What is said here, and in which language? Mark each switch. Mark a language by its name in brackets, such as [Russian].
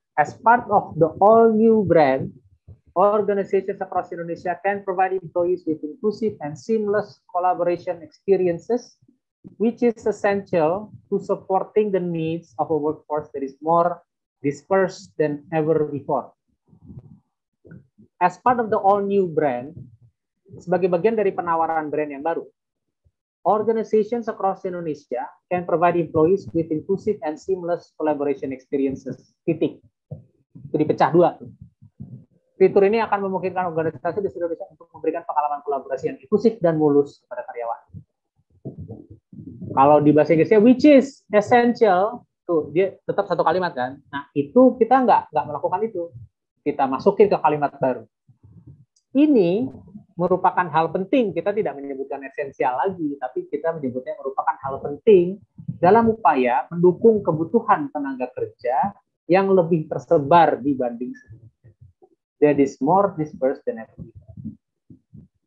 [English] As part of the all new brand, organizations across Indonesia can provide employees with inclusive and seamless collaboration experiences, which is essential to supporting the needs of a workforce that is more dispersed than ever before. As part of the all new brand, [Indonesian] sebagai bagian dari penawaran brand yang baru, [English] organizations across Indonesia can provide employees with inclusive and seamless collaboration experiences. [Indonesian] Titik. Itu dipecah dua. Fitur ini akan memungkinkan organisasi di seluruh Indonesia untuk memberikan pengalaman kolaborasi yang inklusif dan mulus kepada karyawan. Kalau di bahasa Inggrisnya, [English] which is essential, [Indonesian] tuh dia tetap satu kalimat kan. Nah itu kita nggak melakukan itu. Kita masukin ke kalimat baru. Ini merupakan hal penting, kita tidak menyebutkan esensial lagi, tapi kita menyebutnya merupakan hal penting dalam upaya mendukung kebutuhan tenaga kerja yang lebih tersebar dibanding sebelumnya. [English] That is more dispersed than ever before.